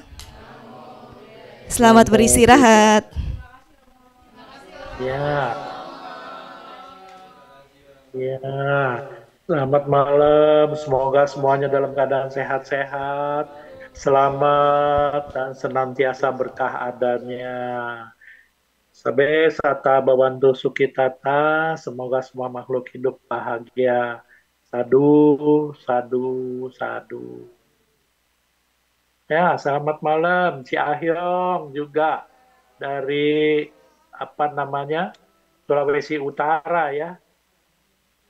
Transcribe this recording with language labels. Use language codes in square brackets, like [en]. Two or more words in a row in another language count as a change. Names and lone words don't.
[id] Selamat beristirahat. Ya. Ya. Selamat malam. Semoga semuanya dalam keadaan sehat-sehat, selamat dan senantiasa berkah adanya. [pi] Sabe sata bawantu sukitata. [id] Semoga semua makhluk hidup bahagia. [pi] Sadu, sadu, sadu. [id] Ya, selamat malam, Ci Ahyong juga dari Sulawesi Utara ya.